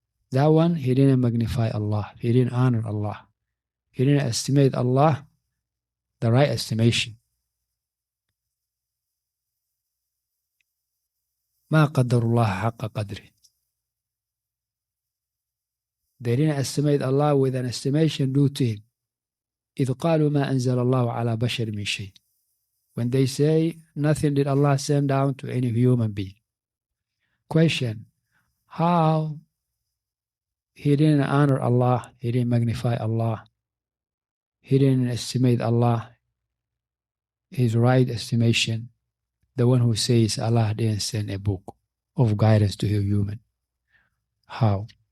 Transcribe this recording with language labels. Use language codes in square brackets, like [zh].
[en] That one, he didn't magnify Allah. He didn't honor Allah. He didn't estimate Allah the right estimation. [ar] ما قدر الله حق قدره. [en] They didn't estimate Allah with an estimation due to him. [ar] إذ قالوا ما أنزل الله على بشر من شيء. [en] When they say nothing did Allah send down to any human being. Question: how he didn't honor Allah, he didn't magnify Allah, he didn't estimate Allah his right estimation, the one who says Allah didn't send a book of guidance to a human? How?